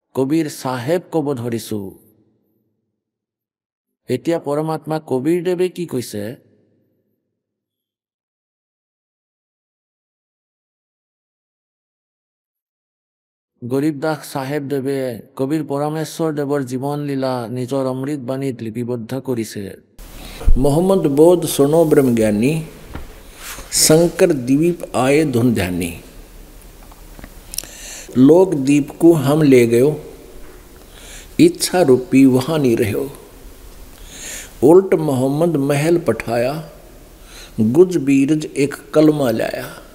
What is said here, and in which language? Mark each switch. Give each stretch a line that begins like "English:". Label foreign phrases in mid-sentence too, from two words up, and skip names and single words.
Assamese: কবিৰ চাহেব ক'ব ধৰিছোঁ। এতিয়া পৰমাত্মা কবিৰ দেৱে কি কৈছে? গৰীবদাস চাহেব দেৱে কবিৰ পৰমেশ্বৰ দেৱৰ জীৱন লীলা নিজৰ অমৃত বাণীত লিপিবদ্ধ কৰিছে।
Hindi: मोहम्मद बोध सुनो ब्रह्म ज्ञानी, शंकर द्वीप आए धुन ध्यानी। लोक दीप को हम ले गयो, इच्छा रूपी वहाँ नहीं रहो। उल्ट मोहम्मद महल पठाया, गुज बीरज एक कलमा लाया।